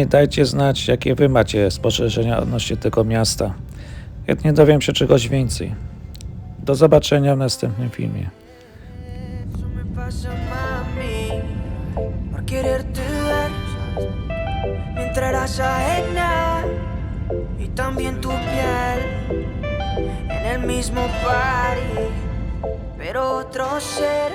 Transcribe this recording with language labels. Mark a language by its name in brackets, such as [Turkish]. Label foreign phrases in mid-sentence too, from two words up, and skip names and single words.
[Polish] Dajcie znać, jakie wy macie spostrzeżenia odnośnie tego miasta. Chętnie dowiem się czegoś więcej. Do zobaczenia w następnym filmie. [Spanish] Eso me pasa, mami, por quererte ver, mientras eras ajena y también tu piel en el mismo party, pero otro ser.